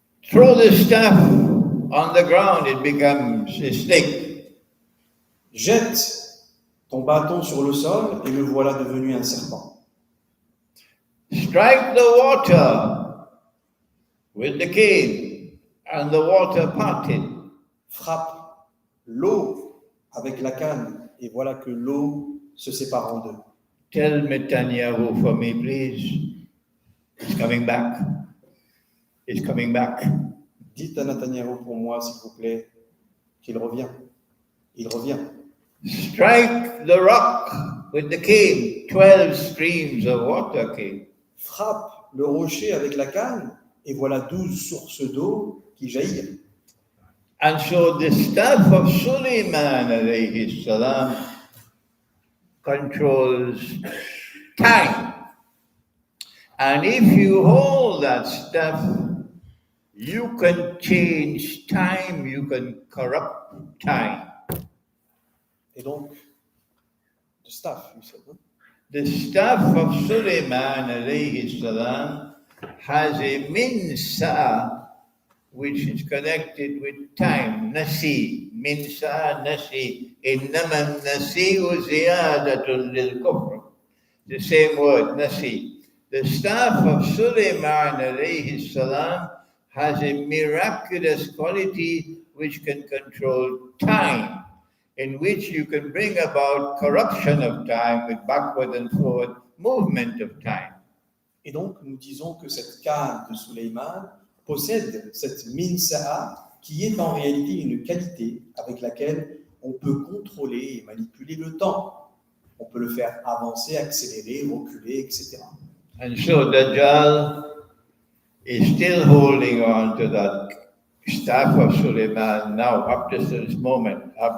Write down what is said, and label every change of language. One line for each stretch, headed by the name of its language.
English: Throw the staff on the ground, it becomes a snake.
French: Jette ton bâton sur le sol et me voilà devenu un serpent.
English: Strike the water with the cane, and the water parted.
French: Frappe l'eau avec la canne et voilà que l'eau se sépare en 2.
English: Tell Netanyahu for me, please. It's coming back. It's coming back.
French: Dites à Netanyahu pour moi, s'il vous plaît, qu'il revient. Il revient.
English: Strike the rock with the cane. 12 streams of water came.
French: Frappe le rocher avec la canne et voilà 12 sources d'eau qui jaillirent.
English: And so the staff of Sulaiman alayhi salam controls time. And if you hold that staff, you can change time, you can corrupt time.
French: Et donc,
English: the staff, you said, huh? The staff of Sulaiman alayhi salam has a minsa which is connected with time.
Arabic: Nasi, minsa, nasi. Innama nasi'u ziyadatun lil kufr.
English: The same word, nasi. The staff of Sulaiman alayhi salam has a miraculous quality which can control time, in which you can bring about corruption of time with backward and forward movement of time.
French: Et donc, nous disons que cette canne de Suleiman possède cette min sa'a qui est en réalité une qualité avec laquelle on peut contrôler et manipuler le temps. On peut le faire avancer, accélérer, reculer, etc.
English: And so Dajjal is still holding on to that staff of Suleiman now up to this moment.